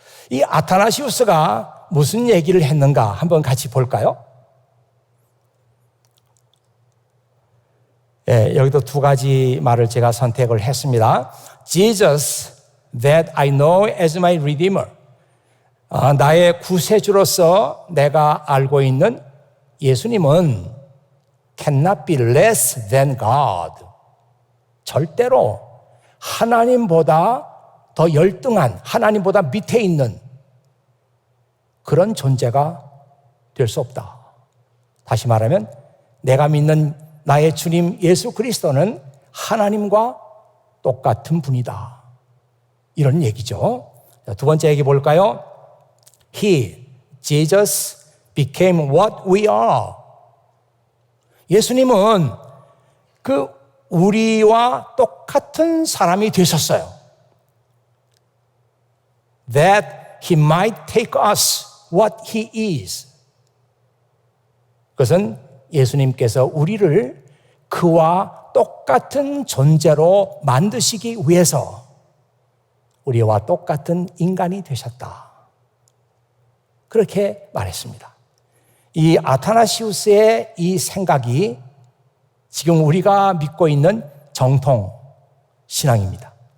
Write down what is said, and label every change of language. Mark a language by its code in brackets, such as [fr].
[ko] 이 아타나시우스가 무슨 얘기를 했는가 한번 같이 볼까요? 여기도 두 가지 말을 제가 선택을 했습니다. [en] Jesus that I know as my Redeemer. [ko] 나의 구세주로서 내가 알고 있는 예수님은 [en] cannot be less than God. [ko] 절대로 하나님보다 더 열등한, 하나님보다 밑에 있는 그런 존재가 될 수 없다. 다시 말하면 내가 믿는 나의 주님 예수 그리스도는 하나님과 똑같은 분이다. 이런 얘기죠. 두 번째 얘기 볼까요? [en] He, Jesus, became what we are. [ko] 예수님은 그 우리와 똑같은 사람이 되셨어요. [en] That he might take us what he is. [ko] 그것은 예수님께서 우리를 그와 똑같은 존재로 만드시기 위해서 우리와 똑같은 인간이 되셨다. 그렇게 말했습니다. 이 아타나시우스의 이 생각이 지금 우리가 믿고 있는 정통 신앙입니다.